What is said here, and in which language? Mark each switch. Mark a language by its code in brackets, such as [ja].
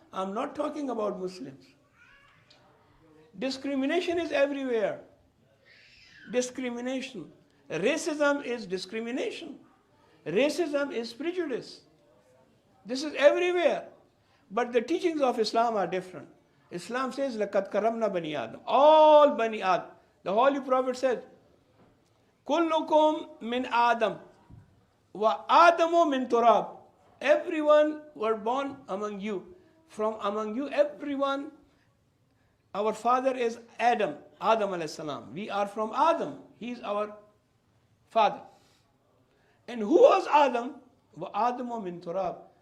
[en] I'm not talking about Muslims. Discrimination is everywhere. Discrimination. Racism is discrimination. Racism is prejudice. This is everywhere. But the teachings of Islam are different. Islam says, [ar] لَقَدْ كَرَّمْنَا بَنِي [en] Adam. All Bani Adam. The Holy Prophet said, [ar] كُلُّكُمْ مِنْ آدَمْ وَآدَمُ مِنْ تُرَابٍ. [en] Everyone were born among you. From among you, everyone, our father is Adam, Adam alayhi salam. We are from Adam. He is our father. And who was Adam? [ar] وَآدَمُ مِنْ تُرَابٍ.